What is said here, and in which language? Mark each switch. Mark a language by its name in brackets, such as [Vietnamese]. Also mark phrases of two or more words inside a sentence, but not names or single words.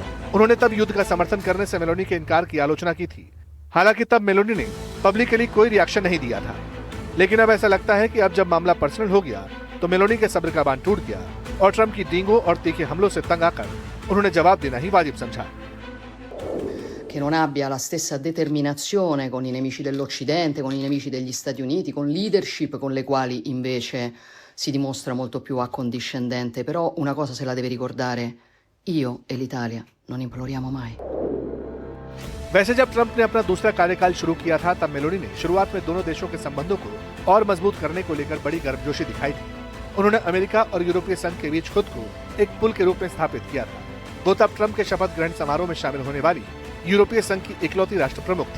[Hindi] उन्होंने तब युद्ध का समर्थन करने से मेलोनी के इनकार की आलोचना की थी। हालांकि तब मेलोनी ने पब्लिकली कोई रिएक्शन नहीं दिया था, लेकिन अब ऐसा लगता है कि अब जब मामला पर्सनल हो गया तो मेलोनी के सब्र का बांध टूट गया और ट्रंप की डींगों और तीखे हमलों से तंग आकर उन्होंने जवाब देना ही वाजिब समझा। [Italian] Che non abbia la stessa determinazione con i nemici dell'Occidente, con i nemici degli Stati Uniti, con leadership con le quali invece si dimostra molto più accondiscendente. Però una cosa se la deve ricordare, io e l'Italia non imploriamo mai. [Hindi] वैसे जब ट्रंप ने अपना दूसरा कार्यकाल शुरू किया था, तब मेलोनी ने शुरुआत में दोनों देशों के संबंधों को और मजबूत करने को लेकर बड़ी गर्मजोशी दिखाई थी। उन्होंने अमेरिका और यूरोपीय संघ के बीच खुद को एक पुल के रूप में स्थापित किया था। वो तब ट्रंप के शपथ ग्रहण समारोह में शामिल होने वाली यूरोपीय संघ की इकलौती राष्ट्र प्रमुख थी।